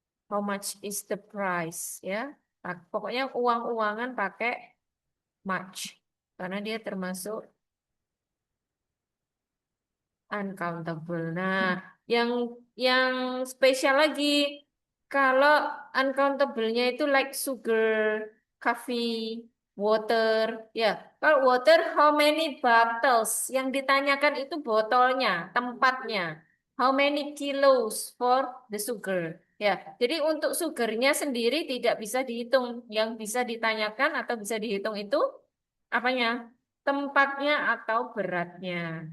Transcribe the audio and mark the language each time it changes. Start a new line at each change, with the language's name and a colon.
English: How much is the price?
Indonesian: Ya, pokoknya uang-uangan pakai much karena dia termasuk uncountable. Nah, yang yang spesial lagi kalau uncountable-nya itu
English: like sugar, coffee, water.
Indonesian: Ya, kalau
English: water how many bottles?
Indonesian: Yang ditanyakan itu botolnya, tempatnya.
English: How many kilos for the sugar?
Indonesian: Ya, jadi untuk sugarnya sendiri tidak bisa dihitung. Yang bisa ditanyakan atau bisa dihitung itu apanya? Tempatnya atau beratnya.